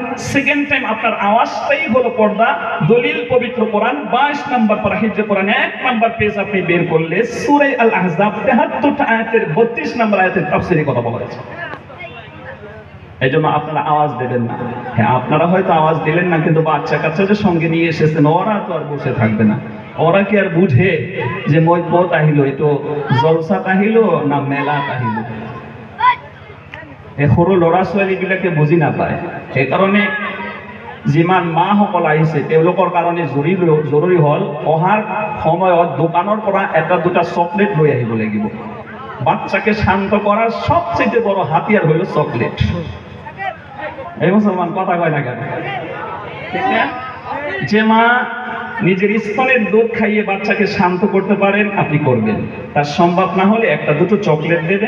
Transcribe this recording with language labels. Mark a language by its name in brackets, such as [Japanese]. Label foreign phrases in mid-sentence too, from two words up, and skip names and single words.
[Bangla] সেকেন্ড টাইম আপনার আওয়াজটাই হলো পর্দা। দলিল পবিত্র কোরআন 22 নম্বর পারা হিজরি কোরআন 1 নম্বর পেজ আপনি বের করলে সূরা আল আহজাব 73টা আয়াতের 32 নম্বর আয়াতের তাফসীরে কথা বলা হয়েছে। এই জন্য আপনারা আওয়াজ দেবেন না। হ্যাঁ, আপনারা হয়তো আওয়াজ দিলেন না, কিন্তু বাচ্চা কাচ্চা যে সঙ্গে নিয়ে এসেছেন ওরা তো আর বসে থাকবে না। ওরা কি আর বুঝে যে [Assamese] মই পথ আহিল, এটো জলসা আহিল না মেলা আহিল? এই সৰু ল'ৰা ছোৱালীবিলাকে বুজি নাপায়। সেইকাৰণে যিমান মাসকল আহিছে তেওঁলোকৰ কাৰণে জৰুৰী হ'ল অহাৰ সময়ত দোকানৰ পৰা এটা দুটা চকলেট লৈ আহিব লাগিব। [Bangla] বাচ্চাকে শান্ত করার সবচেয়ে বড় হাতিয়ার হলো চকলেট। এই মুসলমান কথা কয় না কেন? ঠিক না? যে মা নিজের স্তনের দুধ খাইয়ে বাচ্চাকে শান্ত করতে পারেন আপনি করবেন, তার সম্ভব না হলে একটা দুটো চকলেট দেবেন।